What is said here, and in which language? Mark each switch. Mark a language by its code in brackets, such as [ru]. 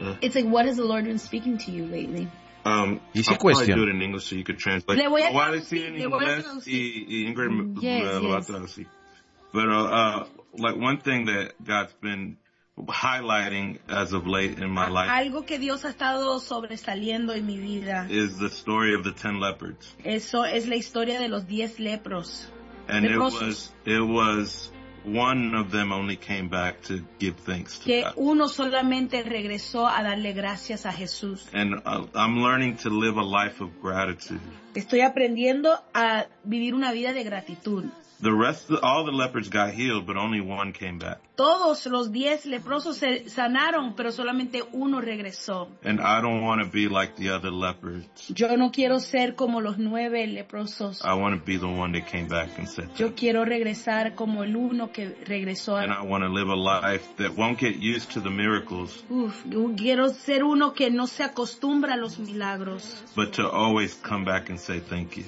[en] is. It's like, what has the Lord been speaking to you lately? Easy question. I'll do it in English so you could translate. [es] Le voy a traducir. Ingrid lo va a traducir. [en] Pero, like, one thing that God's been highlighting as of late in my life. [es] Algo que Dios ha estado sobresaliendo en mi vida. [en] Is the story of the 10 leopards. [es] Eso es la historia de los 10 leprosos. [en] And it was one of them only came back to give thanks to [es] que [en] God. [es] Que uno solamente regresó a darle gracias a Jesús. [en] And I'm learning to live a life of gratitude. [es] Estoy aprendiendo a vivir una vida de gratitud. [en] All the lepers got healed, but only one came back. [es] Todos los 10 leprosos se sanaron, pero solamente uno regresó. [en] And I don't want to be like the other lepers. [es] Yo no quiero ser como los 9 leprosos. [en] I want to be the one that came back and said. [es] Yo quiero regresar como el uno que regresó. [en] And I want to live a life that won't get used to the miracles. [es] Yo quiero ser uno que no se acostumbra a los milagros. [en] But to always come back and say thank you.